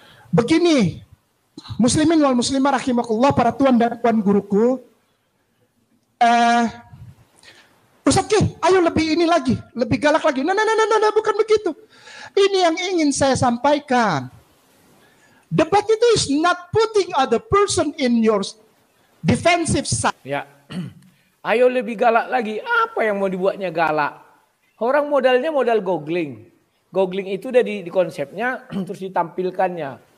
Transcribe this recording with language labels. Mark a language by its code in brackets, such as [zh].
[id] Begini, muslimin wal muslimah rahimakumullah, para tuan dan puan guruku. Ustaz Ki, ayo lebih ini lagi, lebih galak lagi. Nah, bukan begitu. Ini yang ingin saya sampaikan. Debat itu [en] is not putting other person in your defensive side. [id] Ya. Ayo lebih galak lagi. Apa yang mau dibuatnya galak? Orang modalnya modal googling. Googling itu udah di konsepnya terus ditampilkannya.